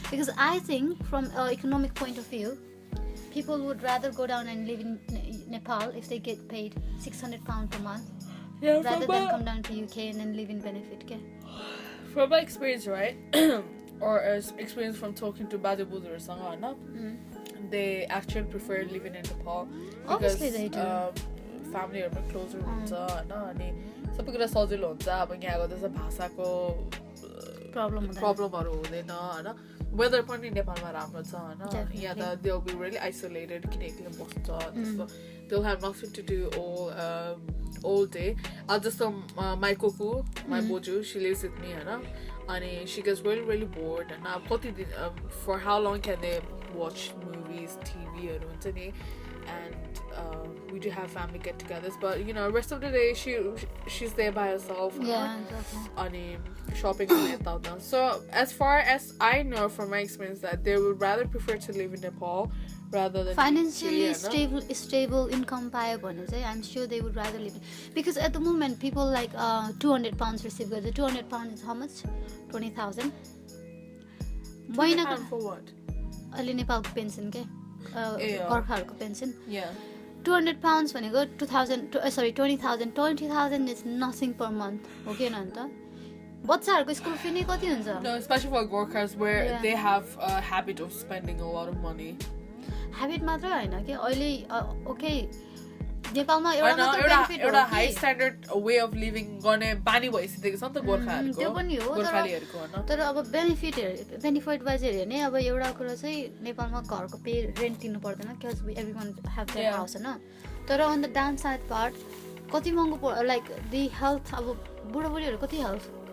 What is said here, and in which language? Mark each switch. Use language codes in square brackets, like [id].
[en] Because I think from an economic point of view, people would rather go down and live in Nepal if they get paid £600 per month rather than come down to UK and then live in benefit. Okay? From my experience, right? Or experience from talking to Badu Budu or Sangana, they actually prefer living in Nepal because Obviously they do. family are closer [ne] हुन्छ हैन अनि सबै कुरा सजिलो हुन्छ अब यहाँको जस्तो भाषाको प्रब्लमहरु हुँदैन हैन वेदर पनि नेपालमा राम्रो छ हैन यहाँ त [en] they will be really isolated [ne] किन एक्लै बस्छ त्यस्तो [en] they'll have nothing to do all day. [ne] जस्तो [en] my kuku, my boju, she lives with me [ne] हैन [en] and she gets really bored and for how long can they watch movies, TV or something, and we do have family get-togethers, but rest of the day she's there by herself. Exactly. Shopping and so as far as I know from my experience that they would rather prefer to live in Nepal rather than financially stable income [ne] payo bhane chai [en] I'm sure they would rather live because at the moment people like £200 receive the £200 is how much 20,000 £200 for what [ne] अहिले नेपालको pension के गोर्खाहरुको pension £200 भनेको 20,000 [en] is nothing per month [ne] हो के न त बच्चाहरुको school fee नै कति हुन्छ [en] no especially for Gorkhas where they have a habit of spending a lot of money habit [ne] मात्र हैन के अहिले ओके नेपालमा एउटा मात्र बेनिफिट हो एउटा high standard way of living गर्ने बानी भइसकेको छ नि त गोर्खाहरुको त्यो पनि हो गोर्खालीहरुको हैन तर अब बेनिफिट वाइज हेर्यो भने अब एउटा कुरा चाहिँ नेपालमा घरको पे रेन्ट तिर्नु पर्दैन [en] cause everyone have their house [ne] हैन तर [en] on the down side part [ne] कति महँगो [en] like the health [ne] अब बुढाबुढीहरु कति हेल्थ